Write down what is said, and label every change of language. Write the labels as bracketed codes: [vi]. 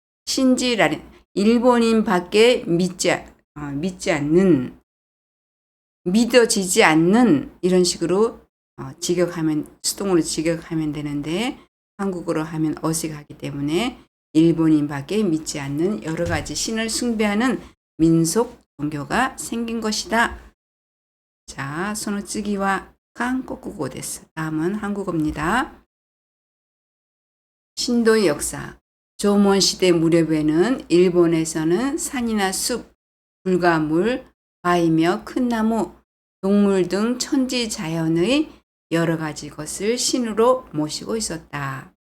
[ja] 신지 라레 [ko] 일본인 밖에 믿지 않는 믿어지지 않는 이런 식으로 직역하면 수동으로 직역하면 되는데 한국어로 하면 어색하기 때문에 일본인 밖에 믿지 않는 여러 가지 신을 숭배하는 민속 종교가 생긴 것이다. 자, [ja] その次は 한국어です. [ko] 다음은 한국어입니다. 신도의 역사. 조몬시대 무렵에는 일본에서는 산이나 숲, 불과 물, 바위며 큰 나무, 동물 등 천지 자연의 여러 가지 것을 신으로 모시고 있었다.